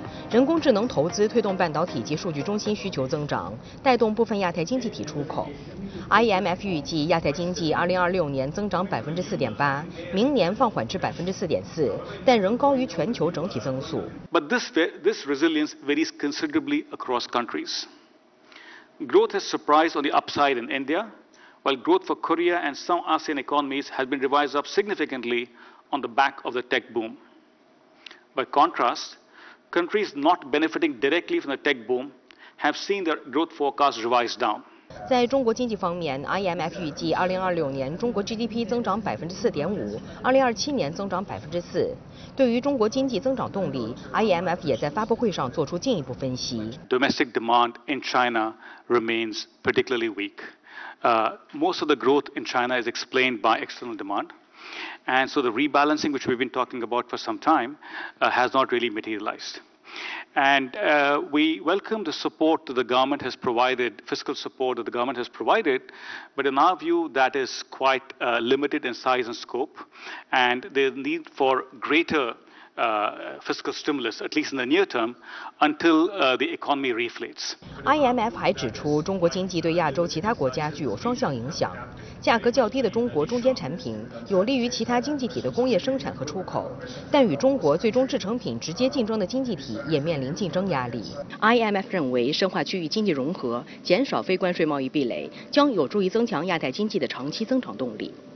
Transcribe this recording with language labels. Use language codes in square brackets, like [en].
[zh] 人工智能投资推动半导体及数据中心需求增长，带动部分亚太经济体出口。 IMF 预计亚太经济2026年增长4.8%，明年放缓至4.4%，但仍高于全球整体增速。 [en] But this resilience varies considerably across countries. Growth has surprised on the upside in India. While growth for Korea and some ASEAN economies has been revised up significantly on the back of the tech boom. By contrast, countries not benefiting directly from the tech boom have seen their growth forecast revised down. [zh] 在中国经济方面， IMF 预计2026年中国 GDP 增长4.5%，2027年增长4%。对于中国经济增长动力， IMF 也在发布会上做出进一步分析。 [en] Domestic demand in China remains particularly weak. Most of the growth in China is explained by external demand, and so the rebalancing which we've been talking about for some time, has not really materialized. And we welcome the support that the government has provided, fiscal support that the government has provided, but in our view, that is quite limited in size and scope. And the need for greater fiscal stimulus, at least in the near term, until the economy reflates. [zh] IMF 还指出，中国经济对亚洲其他国家具有双向影响。价格较低的中国中间产品有利于其他经济体的工业生产和出口，但与中国最终制成品直接竞争的经济体也面临竞争压力。 IMF 认为，深化区域经济融合，减少非关税贸易壁垒，将有助于增强亚太经济的长期增长动力。